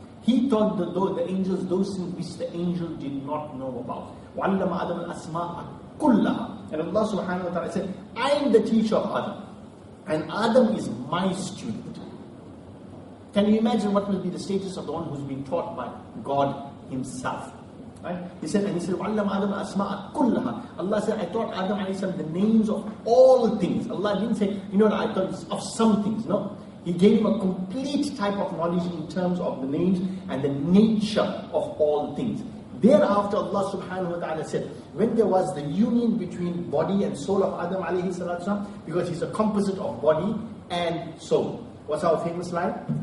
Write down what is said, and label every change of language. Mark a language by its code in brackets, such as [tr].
[en] He taught the angels those things which the angel did not know about. [ar] وَعَلَّمَ آدَمَ الْأَسْمَاءَ كُلَّهَا. [en] And Allah subhanahu wa ta'ala said, I am the teacher of Adam. And Adam is my student. Can you imagine what will be the status of the one who's been taught by God Himself? Right? He said, [ar] وَعَلَّمَ آدَمَ الْأَسْمَاءَ كُلَّهَا. [en] Allah said, I taught Adam alayhi salam the names of all things. Allah didn't say, I taught of some things. No. He gave him a complete type of knowledge in terms of the names and the nature of all things. Thereafter, Allah subhanahu wa ta'ala said, when there was the union between body and soul of Adam alayhi salatu, because he's a composite of body and soul. What's our famous line?